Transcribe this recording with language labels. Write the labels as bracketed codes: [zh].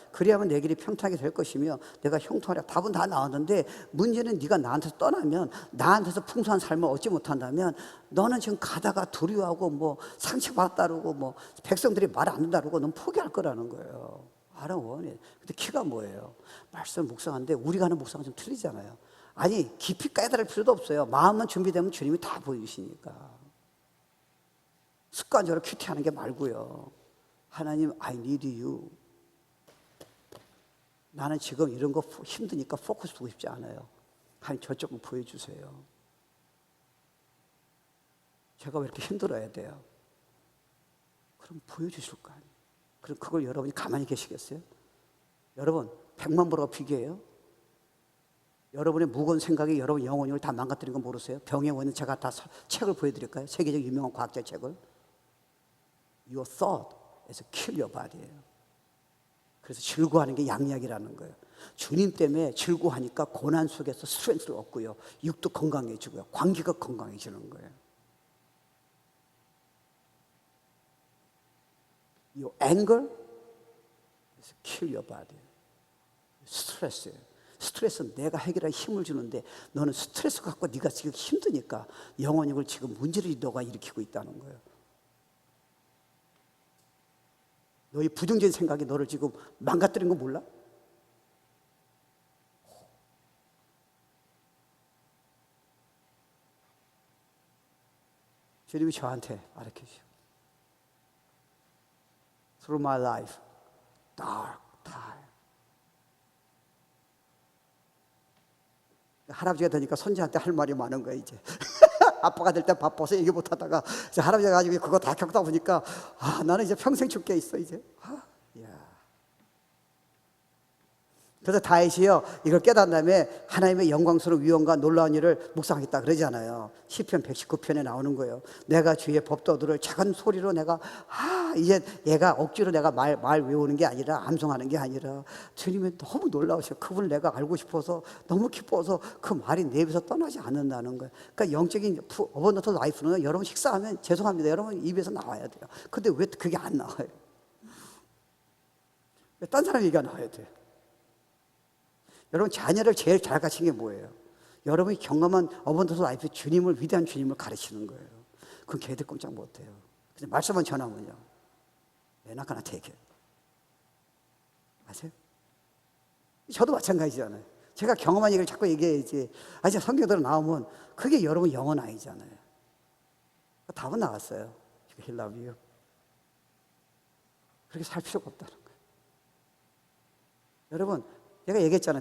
[ko] 그리하면 내 길이 평탄하게 될 것이며 내가 형통하라. 답은 다 나왔는데 문제는 네가 나한테서 떠나면, 나한테서 풍성한 삶을 얻지 못한다면 너는 지금 가다가 두려워하고 뭐 상처받았다 그러고 뭐 백성들이 말 안 듣는다 그러고 넌 포기할 거라는 거예요. 알아보니. 근데 키가 뭐예요? 말씀 묵상하는데 우리가 하는 묵상은 좀 틀리잖아요. 아니, 깊이 깨달을 필요도 없어요. 마음만 준비되면 주님이 다 보여주시니까. 습관적으로 큐티하는 게 말고요. [en] 하나님, I need you. [ko] 나는 지금 이런 거 힘드니까 포커스 두고 싶지 않아요. 하나님, 저쪽은 보여주세요. 제가 왜 이렇게 힘들어야 돼요? 그럼 보여주실 거 아니에요. 그럼 그걸 여러분이 가만히 계시겠어요? 여러분, 100만 보라가 비교해요? 여러분의 무거운 생각이 여러분 영혼을 다 망가뜨린 거 모르세요? 병의 원인 제가 다 책을 보여드릴까요? 세계적 유명한 과학자 책을. [en] Your thought is kill your body예요. [ko] 그래서 즐거워하는 게 양약이라는 거예요. 주님 때문에 즐거워하니까 고난 속에서 스트렝스를 얻고요. 육도 건강해지고요. 관계가 건강해지는 거예요. [en] Your anger is kill your body. [ko] 스트레스예요. 스트레스는 내가 해결할 힘을 주는데 너는 스트레스 갖고 네가 지금 힘드니까 영혼을 지금 문제를 너가 일으키고 있다는 거예요. 너의 부정적인 생각이 너를 지금 망가뜨린 거 몰라? 주님이 저한테 가르쳐주시오. [en] Through my life, dark time. [ko] 할아버지가 되니까 손자한테 할 말이 많은 거야 이제. 아빠가 될 때 바빠서 얘기 못하다가 이제 할아버지가 가지고 그거 다 겪다 보니까 나는 이제 평생 죽게 있어 이제. 그래서 다윗이요 이걸 깨달은 다음에 하나님의 영광스러운 위엄과 놀라운 일을 묵상하겠다 그러잖아요. 시편 119편에 나오는 거예요. 내가 주의 법도들을 작은 소리로 내가 이제 얘가 억지로 내가 말 외우는 게 아니라 암송하는 게 아니라 주님이 너무 놀라우셔. 그분을 내가 알고 싶어서 너무 기뻐서 그 말이 내 입에서 떠나지 않는다는 거예요. 그러니까 영적인 어버넌트 라이프는 여러분 식사하면 죄송합니다. 여러분 입에서 나와야 돼요. 근데 왜 그게 안 나와요? 왜 딴 사람 얘기가 나와야 돼요? 여러분 자녀를 제일 잘 가르친 게 뭐예요? 여러분이 경험한 어번던스 라이프 주님을, 위대한 주님을 가르치는 거예요. 그건 걔들 꼼짝 못해요. 그래서 말씀만 전하면요 [en] They're not gonna take it. [ko] 아세요? 저도 마찬가지잖아요. 제가 경험한 얘기를 자꾸 얘기해야지. 아니 성경대로 나오면 그게 여러분 영혼 아니잖아요. 답은 나왔어요. [en] He love you. [ko] 그렇게 살 필요가 없다는 거예요. 여러분 내가 얘기했잖아.